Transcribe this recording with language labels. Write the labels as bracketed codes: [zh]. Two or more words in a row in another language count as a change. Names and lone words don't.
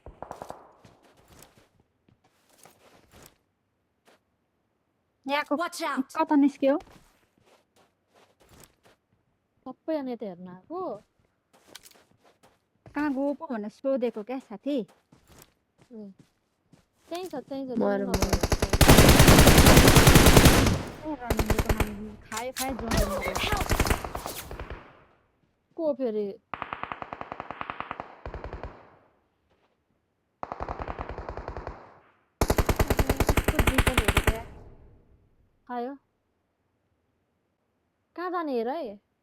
[ne] यहाँको [en] Watch out! [ne] कता निस्क्यो सबैजना यता हेर्न आएको कहाँ गयो पो भनेर सोधेको क्या साथी त्यहीँ छ मर जोन मर। खायो जोन को फेरि खायो कहाँ जाने हेर है